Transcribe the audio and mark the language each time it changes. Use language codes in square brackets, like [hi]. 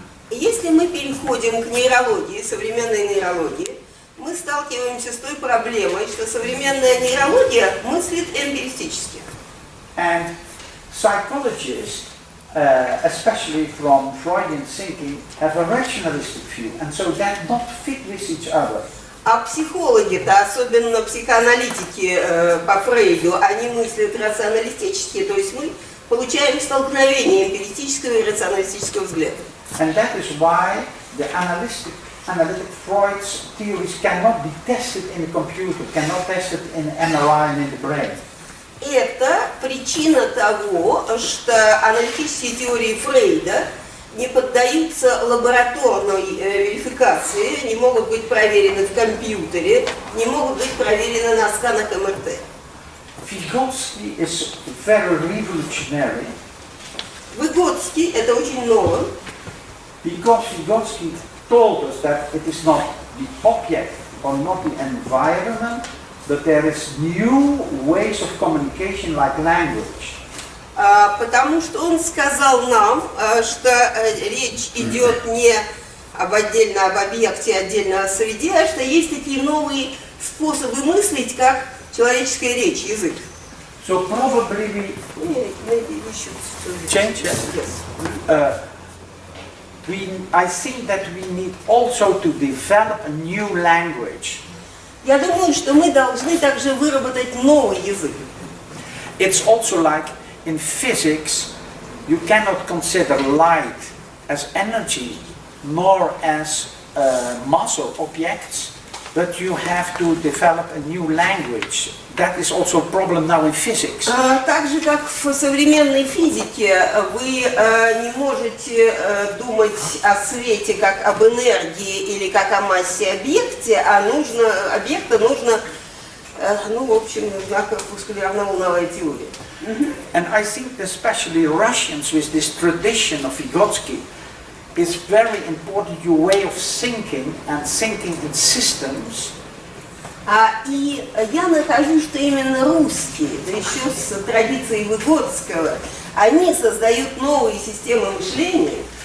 [ru] Если мы переходим к нейрологии, современной нейрологии, мы сталкиваемся с той проблемой, что современная нейрология мыслит эмпиристически. [en] And psychologists, especially from Freudian thinking, have a rationalistic view, and so that not fit with each other. [ru] А психологи-то, особенно психоаналитики по Фрейду, они мыслят рационалистически, то есть мы получаем столкновение эмпиристического и рационалистического взгляда. [en] And that is why the analytic Freud's theories cannot be tested in a computer, cannot test it in MRI and in the brain. [ru] Это причина того, что аналитические теории Фрейда не поддаются лабораторной верификации, не могут быть проверены в компьютере, не могут быть проверены на сканах МРТ. [en] Vygotsky is very revolutionary. [ru] Выгодский – это очень ново. [en] Because Vygotsky told us that it is not the object or not the environment, but there is new ways of communication like language. [ru] Потому что он сказал нам, что речь идет не об объекте, отдельно о среде, а что есть такие новые способы мыслить, как человеческая речь, язык. [en] So probably Maybe we should change it. Yes. I think that we need also to develop a new language. [ru] Я думаю, что мы должны также выработать новый язык. [en] It's also like in physics, you cannot consider light as energy nor as mass or objects, but you have to develop a new language. That is also a problem now in physics. [ru] Так же, как в современной физике, вы не можете думать о свете как об энергии или как о массе объекте, а объекта нужно, в общем, нужна корпускулярно-волновая теория. [en] And I think especially Russians with this tradition of Vygotsky is very important your way of thinking and thinking in systems. [ru] И я нахожу, что именно русские, да еще с традицией Выгодского, они создают новые системы мышления.